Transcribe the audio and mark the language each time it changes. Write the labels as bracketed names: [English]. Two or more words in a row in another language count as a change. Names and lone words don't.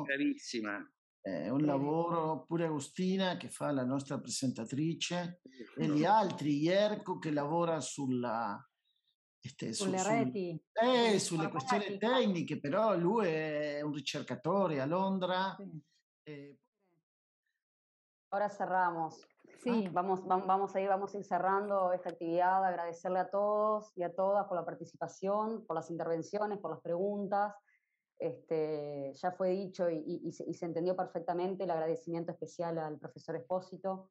[Italian] Carissima. È un lavoro, pure Agustina che fa la nostra presentatrice e gli altri, Ierco che lavora sulle reti, sulle questioni tecniche, però lui è un ricercatore a Londra. [Spanish] Ahora cerramos. Sí. Vamos a ir cerrando esta actividad, agradecerle a todos y a todas por la participación, por las intervenciones, por las preguntas. Ya fue dicho y se entendió perfectamente el agradecimiento especial al profesor Espósito.